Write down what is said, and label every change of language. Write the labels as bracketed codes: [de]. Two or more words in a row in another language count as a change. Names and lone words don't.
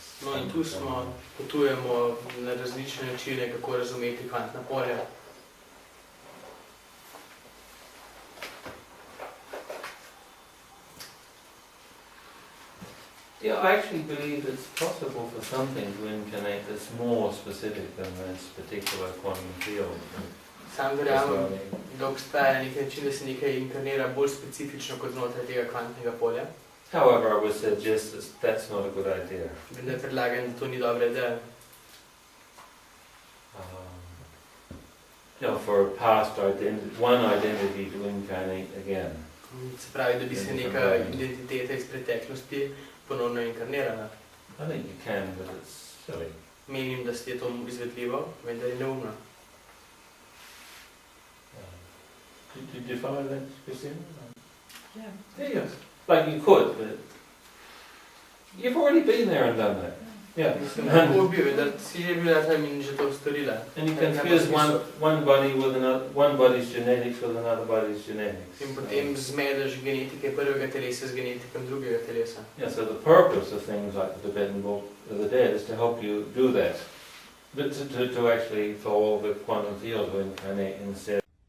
[sl] No in tu smo, potujemo na različne načine, kako razumeti kvantna polja. [en] Yeah, I actually believe it's possible for something to incarnate that's more specific than this particular quantum field. [sl] Sam verjamem, da obstaja nek način, da se nekaj inkarnira bolj specifično kot znotraj tega kvantnega polja. [en] However, I would suggest that's not a good idea. [sl] Vendar predlagam, da to ni dobra ideja. [en] For past one identity to incarnate again. [sl] Se pravi, da bi se neka identiteta iz preteklosti ponovno inkarnirala. [en] I think you can, but it's silly. [sl] Menim, da je to izvedljivo, vendar je neumno. [en] Did you follow that, Christine? yeah. Yes. Like you could, but you've already been there and done that. Yeah. [sl] Mislim, lahko bi, da si že bila tam in že to storila. [en] And you confuse one body with one body's genetics with another body's genetics. [sl] In potem zmedeš genetike prvega telesa z genetikom drugega telesa. [en] Yeah, so the purpose of things like the Tibetan Book of the Dead is to help you do that. But to actually, for all the quantum field to incarnate instead